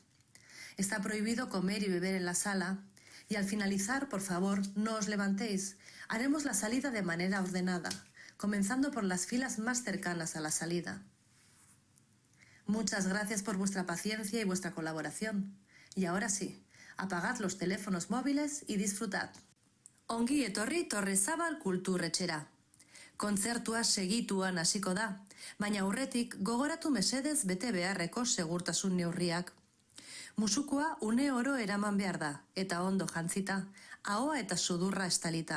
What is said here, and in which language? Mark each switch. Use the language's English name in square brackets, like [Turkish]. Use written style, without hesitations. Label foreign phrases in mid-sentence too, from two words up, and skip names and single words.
[Spanish] Está prohibido comer y beber en la sala y al finalizar, por favor, no os levantéis. Haremos la salida de manera ordenada, comenzando por las filas más cercanas a la salida. Muchas gracias por vuestra paciencia y vuestra colaboración. Y ahora sí, apagad los teléfonos móviles y disfrutad. [Basque] Ongi etorri Torrezábal Kulturretxera. Kontzertua segituan hasiko da, baina aurretik gogoratu mesedez bete beharreko segurtasun neurriak. Musukoa une oro eraman behar da, eta ondo jantzita, ahoa eta sudurra estalita.